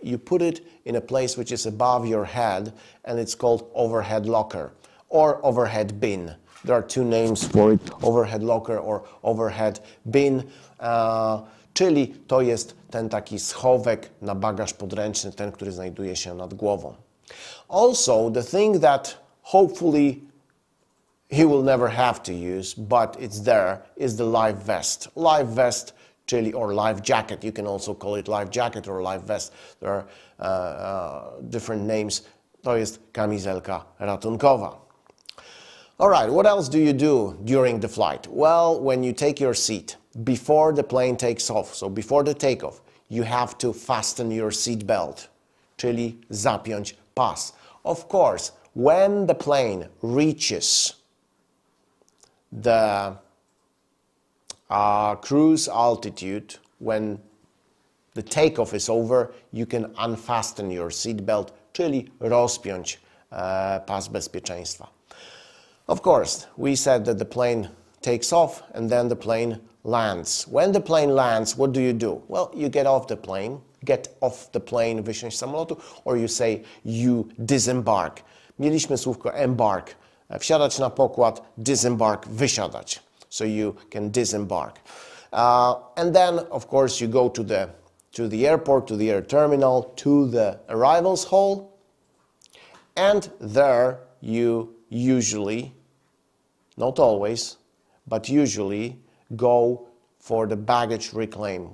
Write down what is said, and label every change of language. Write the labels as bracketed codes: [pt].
[en] You put it in a place which is above your head, and it's called overhead locker or overhead bin. There are two names for it, overhead locker or overhead bin, [pl] czyli to jest ten taki schowek na bagaż podręczny, ten, który znajduje się nad głową. [en] Also, the thing that hopefully he will never have to use, but it's there, is the life vest. Life vest, czyli, or life jacket. You can also call it life jacket or life vest. There are different names. [pl] To jest kamizelka ratunkowa. [en] All right, what else do you do during the flight? Well, when you take your seat, before the plane takes off, so before the takeoff, you have to fasten your seat belt, [pl] czyli zapiąć pas. [en] Of course, when the plane reaches the cruise altitude, when the takeoff is over, you can unfasten your seat belt, [pl] czyli rozpiąć pas bezpieczeństwa. [en] Of course, we said that the plane takes off and then the plane lands. When the plane lands, what do you do? Well, you get off the plane, [pl] wysiąść z samolotu, [en] or you say you disembark. [pl] Mieliśmy słówko embark, wsiadać na pokład, disembark, wysiadać. [en] So you can disembark. And then, of course, you go to the airport, to the air terminal, to the arrivals hall, and there you usually, not always, but usually go for the baggage reclaim.